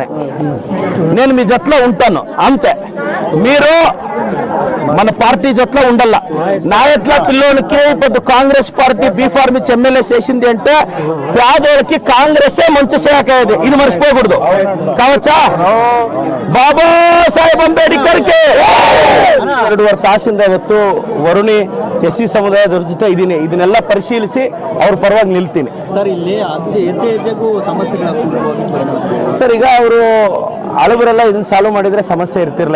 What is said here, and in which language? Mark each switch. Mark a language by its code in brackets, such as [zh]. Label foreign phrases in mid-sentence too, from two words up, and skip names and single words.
[te] నేను మీ జట్లో ఉంటాను అంతే. మీరు మన పార్టీ జట్లో ఉండాల. నా ఎట్లా పిల్లోనికి ఇప్పుడు కాంగ్రెస్ పార్టీ బీఫార్మ్ ఇచ్చి ఎమ్మెల్యే చేసింది అంటే పేదోళ్ళకి కాంగ్రెసే మంచి శాఖ. ఇది మర్చిపోకూడదు. కావచ్చా? [kn] ಬಾಬಾ ಸಾಹೇಬ್ ಅಂಬೇಡ್ಕರ್ಗೆ ತಾಸಿಂದ ಇವತ್ತು ವರುಣಿ ಎಸ್ಸಿ ಸಮುದಾಯದ ಜೊತೆ ಇದ್ದೀನಿ. ಇದನ್ನೆಲ್ಲ ಪರಿಶೀಲಿಸಿ ಅವ್ರ ಪರವಾಗಿ ನಿಲ್ತೀನಿ ಸರ್. ಇಲ್ಲಿ ಹೆಚ್ಚು ಸಮಸ್ಯೆಗಳು ಸರ್. ಈಗ ಅವರು ಹಳಬರೆಲ್ಲ ಇದನ್ನ ಸಾಲ್ವ್ ಮಾಡಿದ್ರೆ ಸಮಸ್ಯೆ ಇರ್ತಿರಲ್ಲ.